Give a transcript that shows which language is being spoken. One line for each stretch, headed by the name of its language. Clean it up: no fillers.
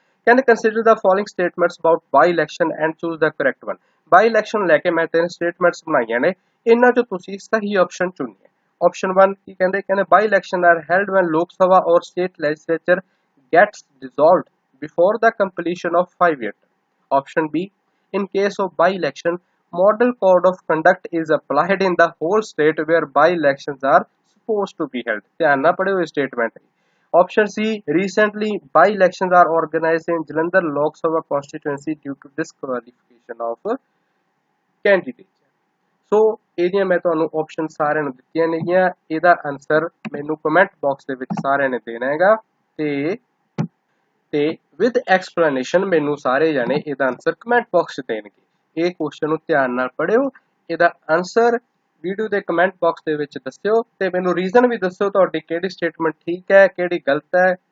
Punjabi: ਕਹਿੰਦੇ
English: Consider the following statements about by election and choose the correct one.
Punjabi: By election ਲੈ ਕੇ ਮੈਂ 3 statements ਬਣਾਈਆਂ ਨੇ, ਇਹਨਾਂ ਚੋਂ ਤੁਸੀਂ ਸਹੀ ਆਪਸ਼ਨ ਚੁਣਨੀ ਹੈ। ਆਪਸ਼ਨ 1 ਕੀ ਕਹਿੰਦੇ? ਕਹਿੰਦੇ
English: By election are held when Lok Sabha or state legislature gets dissolved before the completion of 5 years। Option B, in case of by-election, model code of conduct is applied in the whole state where by-elections are supposed to be held।
Punjabi: ਧਿਆਨ ਨਾਲ ਪੜਿਓ ਇਹ statement.
English: Option C, recently by-elections are organized in Jalandhar Lok Sabha constituency due to disqualification of candidate।
Punjabi: ਸੋ ਇਹਦੀਆਂ ਮੈਂ ਤੁਹਾਨੂੰ option ਸਾਰਿਆਂ ਨੂੰ ਦਿੱਤੀਆਂ ਨੇਗੀਆਂ। ਇਹਦਾ ਆਨਸਰ ਮੈਨੂੰ ਕਮੈਂਟ ਬਾਕਸ ਦੇ ਵਿੱਚ ਸਾਰਿਆਂ ਨੇ ਦੇਣਾ ਹੈਗਾ ਤੇ
English: with explanation
Punjabi: ਮੈਨੂੰ ਸਾਰੇ ਜਾਣੇ ਇਹਦਾ ਆਨਸਰ ਕਮੈਂਟ ਬਾਕਸ 'ਚ ਦੇਣਗੇ। ਇਹ ਕੁਐਸਚਨ ਨੂੰ ਧਿਆਨ ਨਾਲ ਪੜ੍ਹਿਓ, ਇਹਦਾ ਆਨਸਰ ਵੀਡੀਓ ਦੇ ਕਮੈਂਟ ਬਾਕਸ ਦੇ ਵਿੱਚ ਦੱਸਿਓ ਤੇ ਮੈਨੂੰ ਰੀਜ਼ਨ ਵੀ ਦੱਸਿਓ ਤੁਹਾਡੀ ਕਿਹੜੀ ਸਟੇਟਮੈਂਟ ਠੀਕ ਹੈ, ਕਿਹੜੀ ਗਲਤ ਹੈ।